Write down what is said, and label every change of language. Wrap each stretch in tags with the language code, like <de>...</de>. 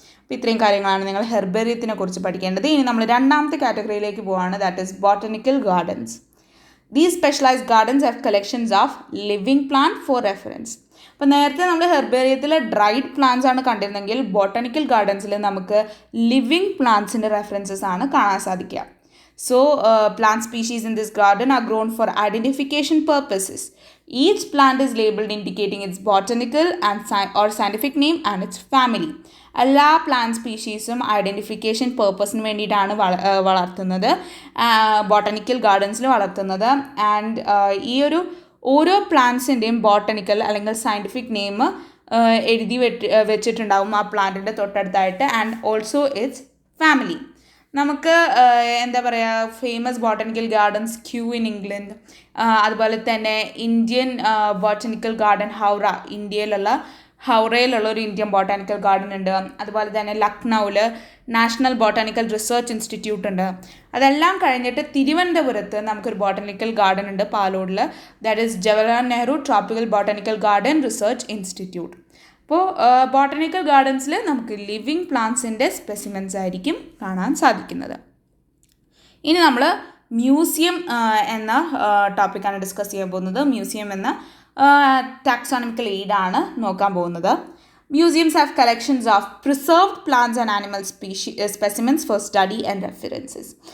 <ml>അപ്പോൾ ഇത്രയും കാര്യങ്ങളാണ് നിങ്ങൾ ഹെർബേറിയത്തിനെ കുറിച്ച് പഠിക്കേണ്ടത്. ഇനി നമ്മൾ 2ാമത്തെ കാറ്റഗറിയിലേക്ക് പോവുകയാണ്,</ml> <en>That is botanical gardens. These specialised gardens have collections of living plant for reference.</en> <ml>അപ്പോൾ നേരത്തെ നമ്മൾ ഹെർബേറിയത്തിൽ ഡ്രൈഡ് പ്ലാന്റ്സ് ആണ് കണ്ടിരുന്നെങ്കിൽ ബോട്ടണിക്കൽ ഗാർഡൻസിൽ നമുക്ക് ലിവിങ് പ്ലാന്റ്സിൻ്റെ റെഫറൻസസ് ആണ് കാണാൻ സാധിക്കുക.</ml> <en>So, plant species in this garden are grown for identification purposes. Each plant is labeled indicating its botanical or scientific name and its family.</en> <ml>എല്ലാ plant സ്പീഷീസും identification പേർപ്പസിന് വേണ്ടിയിട്ടാണ് വളർത്തുന്നത്, botanical ഗാർഡൻസിൽ വളർത്തുന്നത്. And ഈ ഒരു ഓരോ പ്ലാന്റ്സിൻ്റെയും ബോട്ടണിക്കൽ അല്ലെങ്കിൽ സയൻറ്റിഫിക് നെയിം എഴുതി വെച്ചിട്ടുണ്ടാവും ആ പ്ലാന്റിൻ്റെ തൊട്ടടുത്തായിട്ട്.</ml> <en>And also its family.</en> <ml>നമുക്ക് എന്താ പറയുക,</ml> <en>famous botanical gardens Kew in England,</en> <ml>അതുപോലെ തന്നെ ഇന്ത്യൻ ബോട്ടണിക്കൽ ഗാർഡൻ ഹൗറ, ഹൗറയിലുള്ള ഒരു ഇന്ത്യൻ ബോട്ടാനിക്കൽ ഗാർഡൻ ഉണ്ട്. അതുപോലെ തന്നെ ലക്നൗവിൽ നാഷണൽ ബോട്ടാനിക്കൽ റിസർച്ച് ഇൻസ്റ്റിറ്റ്യൂട്ട് ഉണ്ട്. അതെല്ലാം കഴിഞ്ഞിട്ട് തിരുവനന്തപുരത്ത് നമുക്കൊരു ബോട്ടാനിക്കൽ ഗാർഡൻ ഉണ്ട് പാലോടിൽ,</ml> <en>That is Jawaharlal Nehru tropical botanical garden research institute.</en> <ml>അപ്പോൾ ബോട്ടണിക്കൽ ഗാർഡൻസിൽ നമുക്ക് ലിവിങ് പ്ലാന്റ്സിൻ്റെ സ്പെസിമെൻസ് ആയിരിക്കും കാണാൻ സാധിക്കുന്നത്. ഇനി നമ്മൾ മ്യൂസിയം എന്ന ടോപ്പിക്കാണ് ഡിസ്കസ് ചെയ്യാൻ പോകുന്നത്. മ്യൂസിയം എന്ന ടാക്സോണമിക്കൽ എയ്ഡാണ് നോക്കാൻ പോകുന്നത്.</ml> <en>Museums have collections of preserved plants and animal specimens for study and references.</en>